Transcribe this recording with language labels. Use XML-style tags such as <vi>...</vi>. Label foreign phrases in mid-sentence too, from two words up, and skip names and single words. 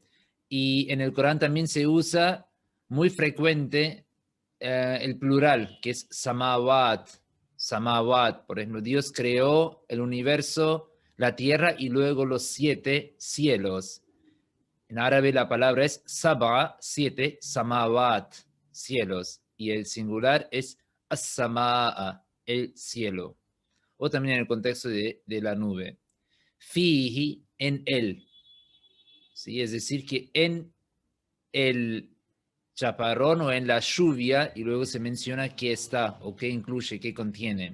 <es>Y en el Corán también se usa muy frecuente el plural, que es samawat. Samawat, por ejemplo, Dios creó el universo, la tierra y luego los 7 cielos. En árabe la palabra es sab'a, 7, samawat, cielos. Y el singular es as-sama'a, el cielo. O también en el contexto de la nube. Fihi, en él. ¿Sí? Es decir, que en el chaparrón o en la lluvia, y luego se menciona qué está o qué incluye, qué contiene.</es>